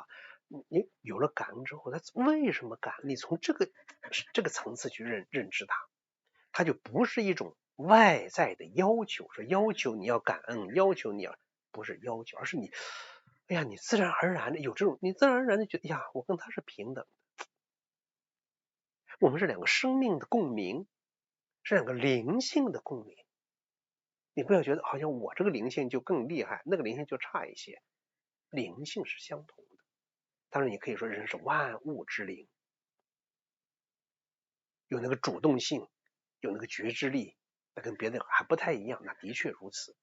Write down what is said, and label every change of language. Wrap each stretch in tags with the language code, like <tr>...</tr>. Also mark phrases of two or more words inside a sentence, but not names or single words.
<zh>你有了感恩之後，他為什麼感恩？你從這個層次去認知它就不是一種外在的要求，說要求你要感恩，要求你要，不是要求，而是你，哎呀，你自然而然的有這種，你自然而然的覺得，呀，我跟他是平等的，我們是兩個生命的共鳴，是兩個靈性的共鳴。你不要覺得好像我這個靈性就更厲害，那個靈性就差一些，靈性是相同的。當然你可以說人是萬物之靈，有那個主動性，有那個覺知力，那跟別的還不太一樣，那的確如此。</zh>